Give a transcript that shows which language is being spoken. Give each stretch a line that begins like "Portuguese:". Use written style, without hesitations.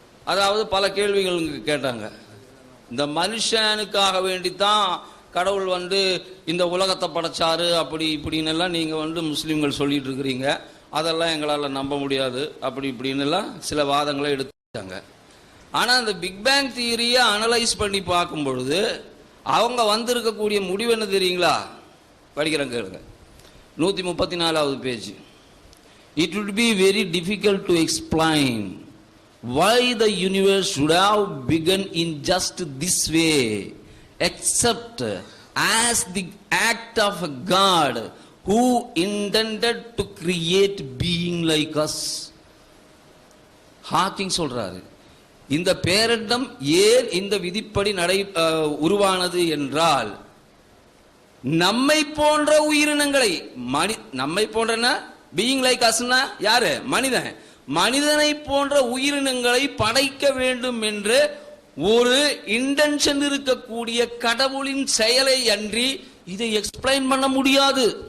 Tamil: அதாவது பல கேள்விகள் கேட்டாங்க. இந்த மனுஷனுக்காக வேண்டித்தான் கடவுள் இந்த உலகத்தை படைச்சாரு அப்படி இப்படின்னு எல்லாம் நீங்க முஸ்லிம்கள் சொல்லிட்டு இருக்கிறீங்க, அதெல்லாம் எங்களால் நம்ப முடியாது அப்படி இப்படின்னு எல்லாம் சில வாதங்களை எடுத்தாங்க. ஆனா அந்த பிக் பேங் தியரியை அனலைஸ் பண்ணி பார்க்கும் பொழுது அவங்க வந்திருக்கக்கூடிய முடிவு என்ன தெரியுங்களா? படிக்கிறேன் கேளுங்க. 134வது page.
English: It would be very difficult to explain why the universe should have begun in just this way, except as the act of a God who intended to create being like us.
Tamil: Hawking சொல்றாரு, இந்த பேரண்டம் ஏன் இந்த விதிப்படி உருவானது என்றால், நம்மை போன்ற உயிரினங்களை, நம்மை போன்றனா பீயிங் லைக் அஸ்னா யாரு? மனிதன். மனிதனை போன்ற உயிரினங்களை படைக்க வேண்டும் என்று ஒரு இன்டென்ஷன் இருக்கக்கூடிய கடவுளின் செயலை அன்றி இதை எக்ஸ்பிளைன் பண்ண முடியாது.